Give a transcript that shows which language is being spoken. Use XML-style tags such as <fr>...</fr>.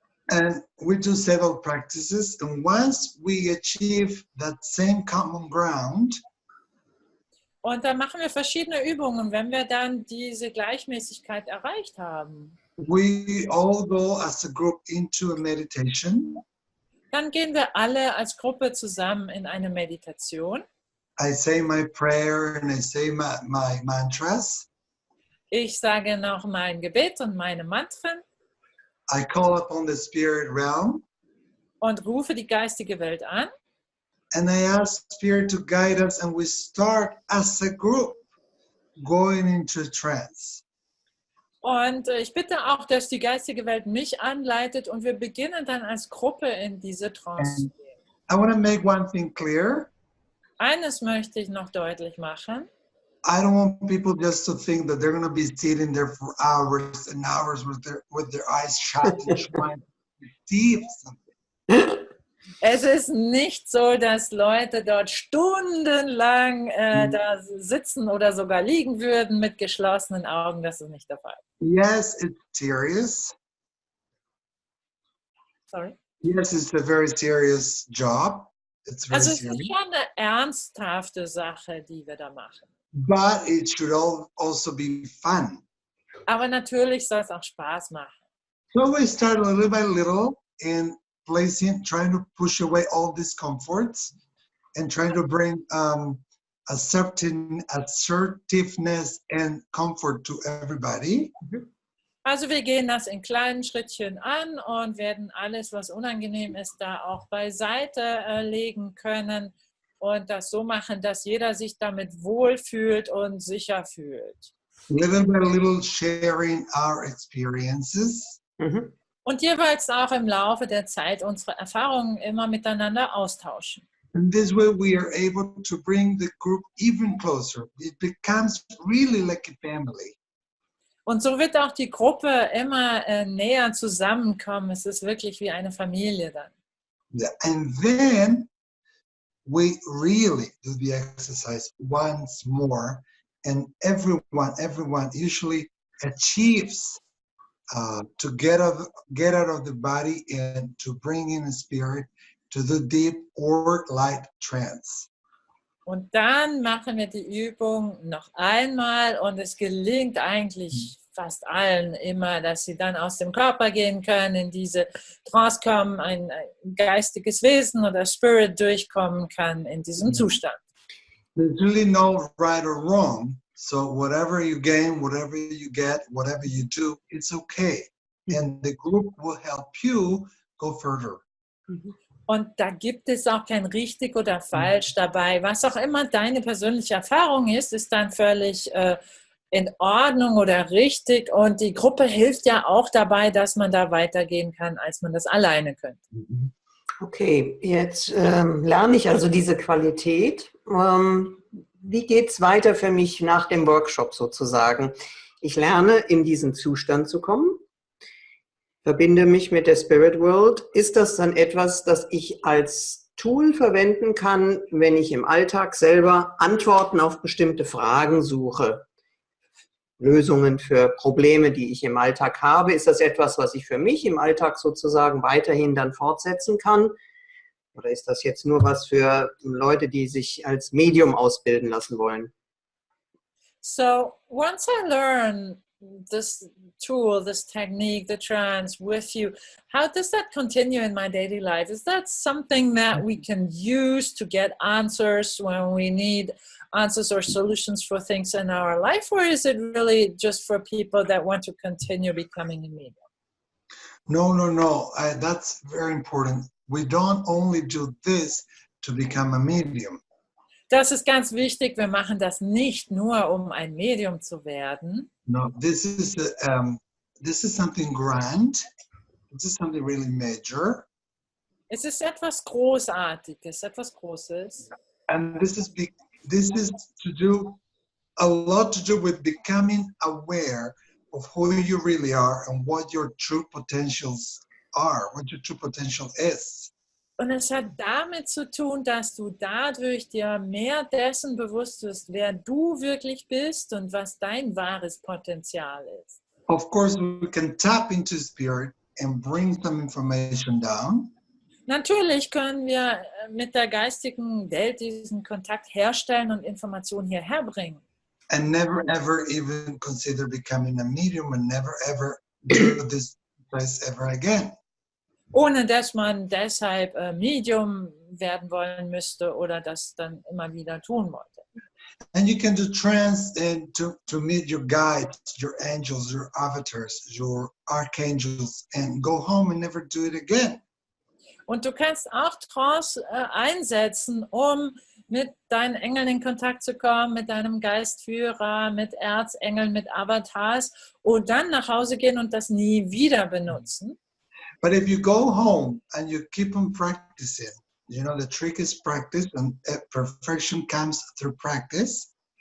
<en>And we do several practices, and once we achieve that same common ground,</en> <de>und dann machen wir verschiedene Übungen, wenn wir dann diese Gleichmäßigkeit erreicht haben.</de> <en>We all go as a group into a meditation.</en> <de>Dann gehen wir alle als Gruppe zusammen in eine Meditation.</de> <en>I say my prayer and I say my mantras.</en> <de>Ich sage noch mein Gebet und meine Mantren.</de> <en>I call upon the spirit realm.</en> <de>Und rufe die geistige Welt an.</de> <en>And I ask Spirit to guide us, and we start as a group going into a trance.</en> <de>Und ich bitte auch, dass die geistige Welt mich anleitet und wir beginnen dann als Gruppe in diese Trance zu gehen.</de> <en>I want to make one thing clear.</en> <de>Eines möchte ich noch deutlich machen.</de> <en>I don't want people just to think that they're going to be sitting there for hours and hours with their eyes shut and trying to receive something.</en> <de>Es ist nicht so, dass Leute dort stundenlang da sitzen oder sogar liegen würden mit geschlossenen Augen. Das ist nicht der Fall.</de> <en>Yes, it's serious. Sorry. Yes, it's a very serious job. It's very</en> <de>Also es ist</de> <en>serious.</en> <de>schon eine ernsthafte Sache, die wir da machen.</de> <en>But it should also be fun.</en> <de>Aber natürlich soll es auch Spaß machen.</de> <en>So we start little by little in trying to push away all discomforts and trying to bring a certain assertiveness and comfort to everybody.</en> <de>Also wir gehen das in kleinen Schrittchen an und werden alles, was unangenehm ist, da auch beiseite legen können und das so machen, dass jeder sich damit wohlfühlt und sicher fühlt.</de> <en>Little by little sharing our experiences.</en> <de>Und jeweils auch im Laufe der Zeit unsere Erfahrungen immer miteinander austauschen.</de> <en>And this way we are able to bring the group even closer. It becomes really like a family.</en> <de>Und so wird auch die Gruppe immer näher zusammenkommen. Es ist wirklich wie eine Familie dann.</de> <en>Yeah. And then we really do the exercise once more, and everyone usually achieves to get out of the body and to bring in a spirit to the deep or light trance.</en> <de>Und dann machen wir die Übung noch einmal und es gelingt eigentlich fast allen immer, dass sie dann aus dem Körper gehen können, in diese Trance kommen, ein geistiges Wesen oder Spirit durchkommen kann in diesem Zustand.</de> <en>There's really no right or wrong. So whatever you gain, whatever you get, whatever you do, it's okay. And the group will help you go further.</en> <de>Und da gibt es auch kein richtig oder falsch dabei. Was auch immer deine persönliche Erfahrung ist, ist dann völlig in Ordnung oder richtig. Und die Gruppe hilft ja auch dabei, dass man da weitergehen kann, als man das alleine könnte. Okay, jetzt lerne ich also diese Qualität. Wie geht es weiter für mich nach dem Workshop sozusagen? Ich lerne, in diesen Zustand zu kommen, verbinde mich mit der Spirit World. Ist das dann etwas, das ich als Tool verwenden kann, wenn ich im Alltag selber Antworten auf bestimmte Fragen suche? Lösungen für Probleme, die ich im Alltag habe. Ist das etwas, was ich für mich im Alltag sozusagen weiterhin dann fortsetzen kann? Oder ist das jetzt nur was für Leute, die sich als Medium ausbilden lassen wollen?</de> <en>So once I learn this tool, this technique, the trance with you, how does that continue in my daily life? Is that something that we can use to get answers when we need answers or solutions for things in our life? Or is it really just for people that want to continue becoming a medium? No. That's very important. We don't only do this to become a medium.</en> <de>Das ist ganz wichtig. Wir machen das nicht nur, um ein Medium zu werden.</de> <en>No, this is something grand. This is something really major.</en> <de>Es ist etwas Großartiges, etwas Großes.</de> <en>And this is to do a lot to do with becoming aware of who you really are and what your true potentials are, what your true potential is.</en> <de>Und es hat damit zu tun, dass du dadurch dir mehr dessen bewusst wirst, wer du wirklich bist und was dein wahres Potenzial ist.</de> <en>Of course, we can tap into spirit and bring some information down.</en> <de>Natürlich können wir mit der geistigen Welt diesen Kontakt herstellen und Informationen hierher bringen.</de> <en>And never ever even consider becoming a medium and never ever do this place ever again.</en> <de>Ohne dass man deshalb Medium werden wollen müsste oder das dann immer wieder tun wollte.</de> <en>And you can do trance and to meet your guides, your angels, your avatars, your archangels, and go home and never do it again.</en> <de>Und du kannst auch Trance einsetzen, um mit deinen Engeln in Kontakt zu kommen, mit deinem Geistführer, mit Erzengeln, mit Avatars und dann nach Hause gehen und das nie wieder benutzen.</de> <en>But if you go home and you keep on practicing, you know, the trick is practice and perfection comes through practice.</en>